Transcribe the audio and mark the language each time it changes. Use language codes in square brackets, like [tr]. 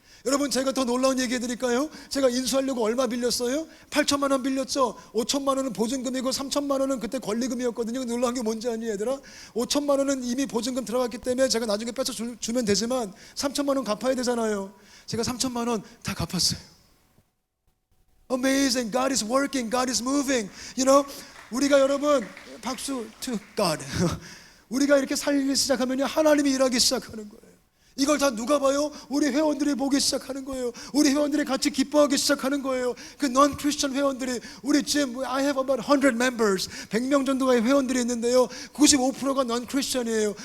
[ko] 여러분, 제가 더 놀라운 얘기 해드릴까요? 제가 인수하려고 얼마 빌렸어요? 8천만 원 빌렸죠. 5천만 원은 보증금이고 3천만 원은 그때 권리금이었거든요. 놀라운 게 뭔지 아니 얘들아? 5천만 원은 이미 보증금 들어갔기 때문에 제가 나중에 뺏어 주면 되지만 3천만 원 갚아야 되잖아요. 제가 3천만 원 다 갚았어요. [en] Amazing. God is working. God is moving. You know, [ko] 우리가 여러분 박수 [en] to God. [ko] 우리가 이렇게 살기 시작하면요, 하나님이 일하기 시작하는 거예요. 이걸 다 누가 봐요? 우리 회원들이 보기 시작하는 거예요. 우리 회원들이 같이 기뻐하기 시작하는 거예요. 그 non-Christian 회원들이, 우리 지금 [en] I have about 100 members, [ko] 100명 정도의 회원들이 있는데요, 95%가 non-Christian이에요.